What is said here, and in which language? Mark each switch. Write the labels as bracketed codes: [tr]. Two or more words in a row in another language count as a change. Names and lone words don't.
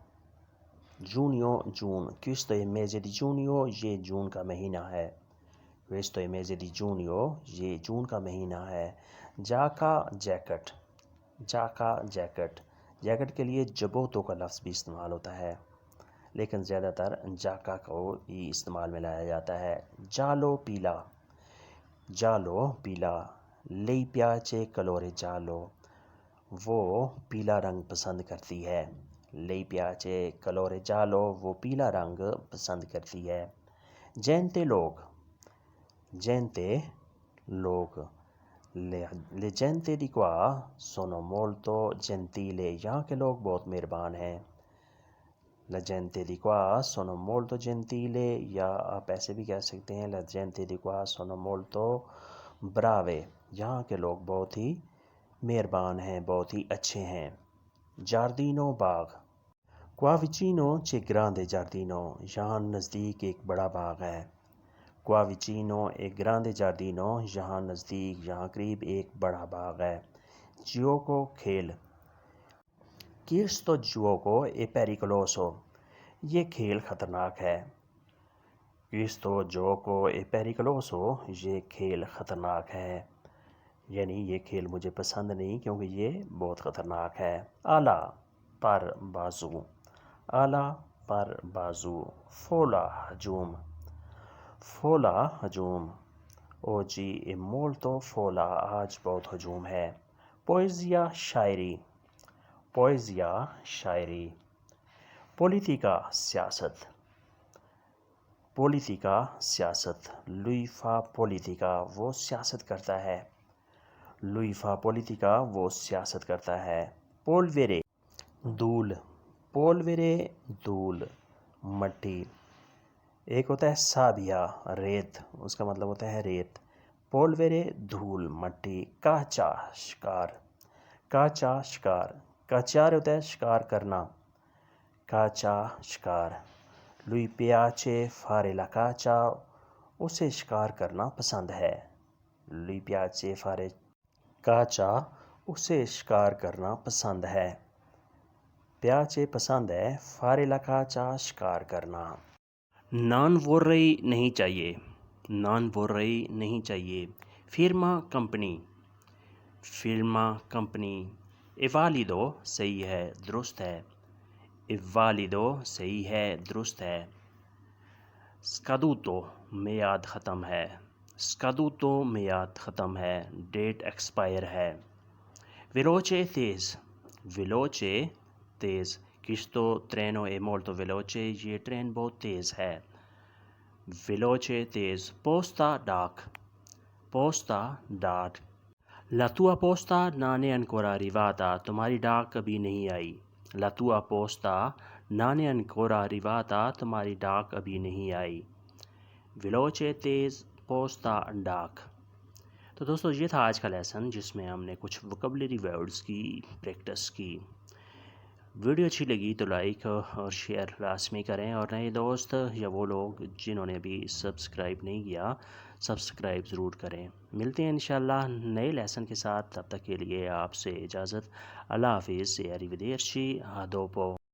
[ur] جونیو جون. [it] questo è mese di giugno [ur] یہ جون کا مہینہ ہے. [it] questo è mese di giugno [ur] یہ جون کا مہینہ ہے. جاکا جیکٹ. جاکا جیکٹ. جیکٹ کے لیے جبوتو کا لفظ بھی استعمال ہوتا ہے, لیکن زیادہ تر جاکا کو ہی استعمال میں لایا جاتا ہے. جالو پیلا. جالو پیلا. [it] lei piace colore giallo [ur] وہ پیلا رنگ پسند کرتی ہے. [it] lei piace colore giallo [ur] وہ پیلا رنگ پسند کرتی ہے. gente لوگ. gente لوگ. [it] Le gente di qua sono molto gentile. [ur] یہاں کے لوگ بہت مہربان ہیں. [it] La gente di qua sono molto gentile, [ur] یا آپ ایسے بھی کہہ سکتے ہیں [it] La gente di qua sono molto brave. [ur] یہاں کے لوگ بہت ہی مہربان ہیں، بہت ہی اچھے ہیں. Giardino باغ. [it] Qua vicino c'è grande giardino. [ur] یہاں نزدیک ایک بڑا باغ ہے. [it] Qua vicino è grande giardino. [ur] یہاں نزدیک، یہاں قریب ایک بڑا باغ ہے. Gioco کھیل. [it] Questo gioco è pericoloso. [ur] یہ کھیل خطرناک ہے. [it] Questo gioco è pericoloso. [ur] یہ کھیل خطرناک ہے، یعنی یہ کھیل مجھے پسند نہیں کیونکہ یہ بہت خطرناک ہے. آلہ پر بازو. آلہ پر بازو. Fola ہجوم. Fola ہجوم. [it] Oggi è molto folla. [ur] آج بہت ہجوم ہے. Poesia شاعری. Poesia شاعری. Politica سیاست. Politica سیاست. [it] Lui fa politica. [ur] وہ سیاست کرتا ہے. [it] Lui fa politica. [ur] وہ سیاست کرتا ہے. Polvere دھول. Polvere دھول، مٹی. ایک ہوتا ہے سابیا ریت، اس کا مطلب ہوتا ہے ریت. Polvere دھول، مٹی. Caccia شکار. Caccia شکار. Cacciare ہوتا ہے شکار کرنا. Caccia شکار. [it] Lui piace fare la caccia. [ur] اسے شکار کرنا پسند ہے. [it] Lui piace fare caccia. [ur] اسے شکار کرنا پسند ہے. piace پسند ہے. [it] Fare la caccia [ur] شکار کرنا. [it] Non vorrei [ur] نہیں چاہیے. [it] Non vorrei [ur] نہیں چاہیے. Firma کمپنی. Firma کمپنی. [it] È valido [ur] صحیح ہے، درست ہے. [it] È valido [ur] صحیح ہے، درست ہے. Scaduto میعاد ختم ہے. Scaduto میعاد ختم ہے، [en] date expire [ur] ہے. Veloce تیز. Veloce تیز. [it] Questo treno è molto veloce. [ur] یہ ٹرین بہت تیز ہے. Veloce تیز. Posta ڈاک. Posta ڈاک. [it] La tua posta non è ancora arrivata. [ur] تمہاری ڈاک ابھی نہیں آئی. [it] La tua posta non è ancora arrivata. [ur] تمہاری ڈاک ابھی نہیں آئی. Veloce تیز. Posta ڈاک. تو دوستو یہ تھا آج کا لیسن، جس میں ہم نے کچھ [en] vocabulary words [ur] کی پریکٹس کی. ویڈیو اچھی لگی تو لائک اور شیئر لازمی کریں، اور نئے دوست یا وہ لوگ جنہوں نے ابھی سبسکرائب نہیں کیا، سبسکرائب ضرور کریں. ملتے ہیں انشاءاللہ نئے لیسن کے ساتھ. تب تک کے لیے آپ سے اجازت. اللہ حافظ. [it] Arrivederci. A dopo.